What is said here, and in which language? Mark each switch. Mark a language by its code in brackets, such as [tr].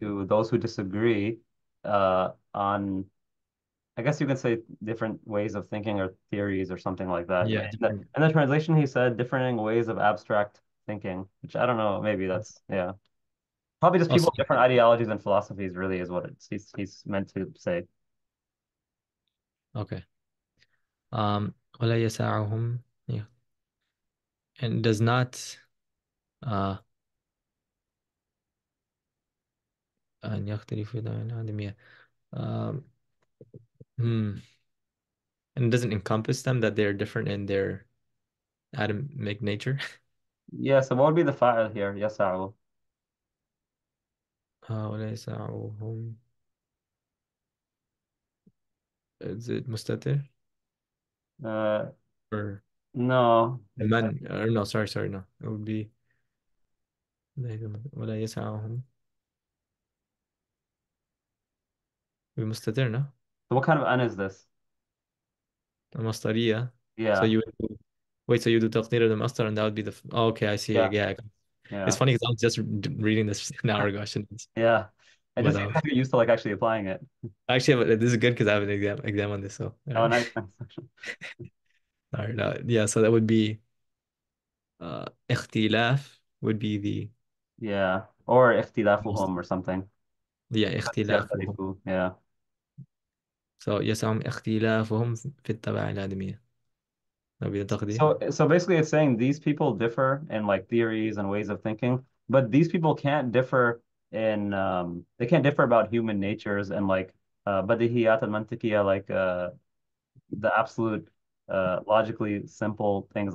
[en] to those who disagree on, I guess you can say different ways of thinking or theories or something like that. Yeah, different. In the translation, he said differing ways of abstract thinking, which I don't know. Maybe that's yeah. Probably just people Also, with different ideologies and philosophies. Really, is what he's meant to say. okay. [ar] ولا يسعهم, [en] yeah, and does not uh [ar] أن يختلفوا عن العدمية. [en] Um, hmm. And it doesn't encompass them that they're different in their atomic nature. Yeah. So what would be the fa'il here? [ar] Yasa'u. ولا يسعهم. [en] Is it مستتر Uh, or no. من or no, sorry, no, it would be ولا يسعهم بمستتر, no. So what kind of an is this? [ar] المصدرية. So [en] Yeah. you would do, wait, so you do تقدير المصدر and that would be the oh, okay, I see, Yeah. yeah. It's Yeah. funny because I was just reading this an hour ago. I shouldn't, Yeah. I but just need to get used to like actually applying it. actually, this is good because I have an exam on this. So, all Oh, right, nice. Nice. all right, yeah. So that would be اختلاف would be the Yeah. Or اختلافهم or something. yeah Because [ar] اختلافهم. يختلفوا. Yeah. So يسعهم اختلافهم في الطبيعة الآدمية. [en] That would be the تقدير. So basically it's saying these people differ in like theories and ways of thinking, but these people can't differ in they can't differ about human natures and like بديهيات المنطقية like the absolute logically simple things.